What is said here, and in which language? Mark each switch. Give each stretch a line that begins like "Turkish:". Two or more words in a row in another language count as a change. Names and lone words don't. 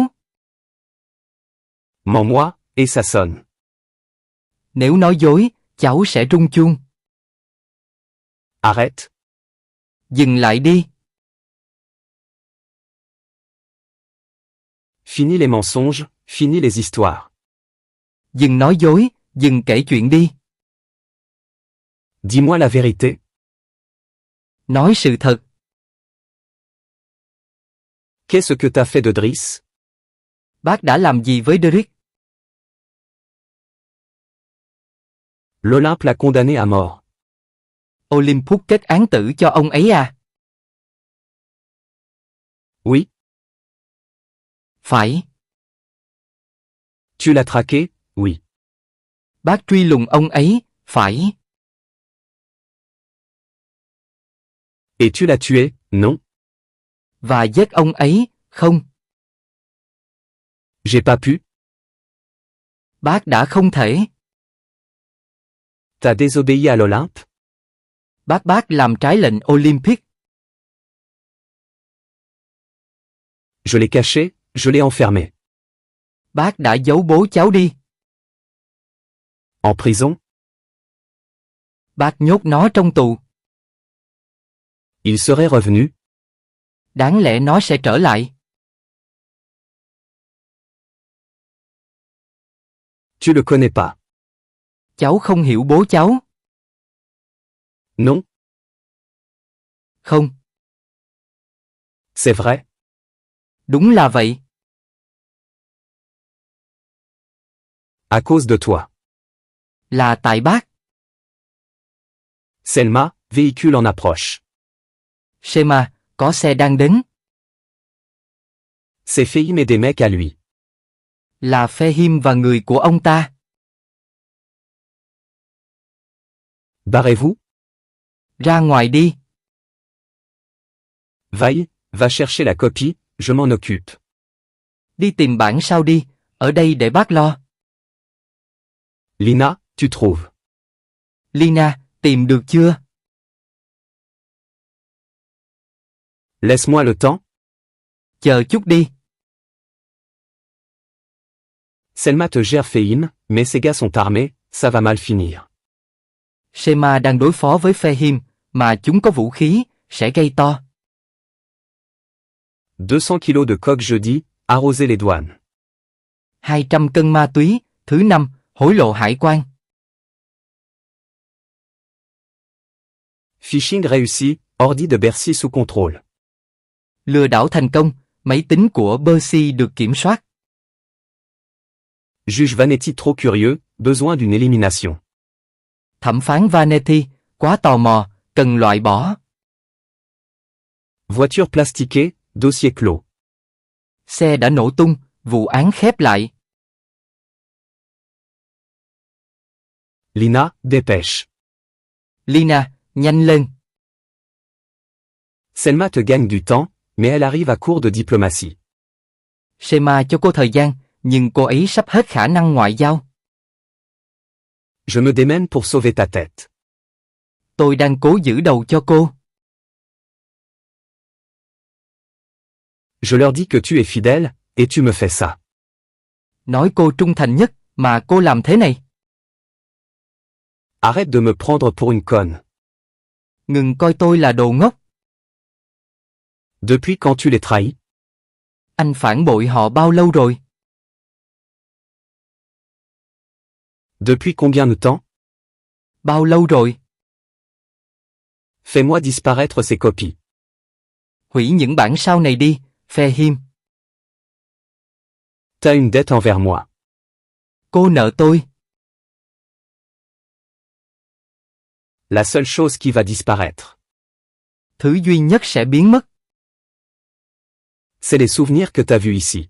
French: Mens-moi, et ça sonne.
Vietnamese: Nếu nói dối, cháu sẽ rung chuông.
French: Arrête.
Vietnamese: Dừng lại đi.
French: Fini les mensonges, fini les histoires.
Vietnamese: Dừng nói dối, dừng kể chuyện đi.
French: Dis-moi la vérité.
Vietnamese: Nói sự thật.
French: Qu'est-ce que t'as fait de Driss?
Vietnamese: Bác đã làm gì với Derrick?
French: L'Olympe l'a condamné à mort.
Vietnamese: Olympus kết án tử cho ông ấy à?
French: Oui.
Vietnamese: Phải.
French: Tu l'as traqué? Oui.
Vietnamese: Bác truy lùng ông ấy, phải.
French: Et tu l'as tué? Non.
Vietnamese: Và giết ông ấy, không.
French: J'ai pas pu.
Vietnamese: Bác đã không thể.
French: T'as désobéi à l'Olympe?
Vietnamese: Bác làm trái lệnh Olympic.
French: Je l'ai caché, je l'ai enfermé.
Vietnamese: Bác đã giấu bố cháu đi.
French: En prison?
Vietnamese: Bác nhốt nó trong tù.
French: Il serait revenu.
Vietnamese: Đáng lẽ nó sẽ trở lại.
French: Tu le connais pas.
Vietnamese: Cháu không hiểu bố cháu.
French: Non,
Vietnamese: Không,
French: c'est vrai.
Vietnamese: đúng là vậy.
French: À cause de toi.
Vietnamese: Là tại bác.
French: Selma, véhicule en approche.
Vietnamese: Shema, có xe đang đến.
French: C'est Fehim et des mecs à lui.
Vietnamese: Là Fehim và người của ông ta.
French: Barrez-vous.
Vietnamese: Ra ngoài đi.
French: Vaille, va chercher la copie, je m'en occupe.
Vietnamese: Đi tìm bản sao đi, ở đây để bác lo.
French: Lina, tu trouves.
Vietnamese: Lina, tìm được chưa?
French: Laisse-moi le temps.
Vietnamese: Chờ chút đi.
French: Selma te gère Fehim, mais ces gars sont armés, ça va mal finir.
Vietnamese: Shema đang đối phó với Fehim, mà chúng có vũ khí, sẽ gây to.
French: 200 kilos de coke jeudi, arroser les douanes.
Vietnamese: 200 cân ma túy, thứ 5, hối lộ hải quan.
French: Phishing réussi, ordi de Bercy sous contrôle.
Vietnamese: Lừa đảo thành công, máy tính của Bercy được kiểm soát.
French: Juge Vanetti trop curieux, besoin d'une élimination.
Vietnamese: Thẩm phán Vanetti, quá tò mò, cần loại bỏ.
French: Voiture plastiquée, dossier clos.
Vietnamese: Xe đã nổ tung, vụ án khép lại.
French: Lina, dépêche.
Vietnamese: Lina, nhanh lên.
French: Selma te gagne du temps, mais elle arrive à court de diplomatie.
Vietnamese: Shema cho cô thời gian, nhưng cô ấy sắp hết khả năng ngoại giao.
French: Je me démène pour sauver ta tête.
Vietnamese: Tôi đang cố giữ đầu cho cô.
French: Je leur dis que tu es fidèle, et tu me fais ça.
Vietnamese: Nói cô trung thành nhất, mà cô làm thế này.
French: Arrête de me prendre pour une conne.
Vietnamese: Ngừng coi tôi là đồ ngốc.
French: Depuis quand tu les trahis?
Vietnamese: Anh phản bội họ bao lâu rồi?
French: Depuis combien de temps?
Vietnamese: Bao lâu rồi?
French: Fais-moi disparaître ces copies.
Vietnamese: Hủy những bản sao này đi, Fehim.
French: T'as une dette envers moi.
Vietnamese: Cô nợ tôi.
French: La seule chose qui va disparaître,
Vietnamese: Thứ duy nhất sẽ biến mất
French: c'est les souvenirs que t'as vus ici.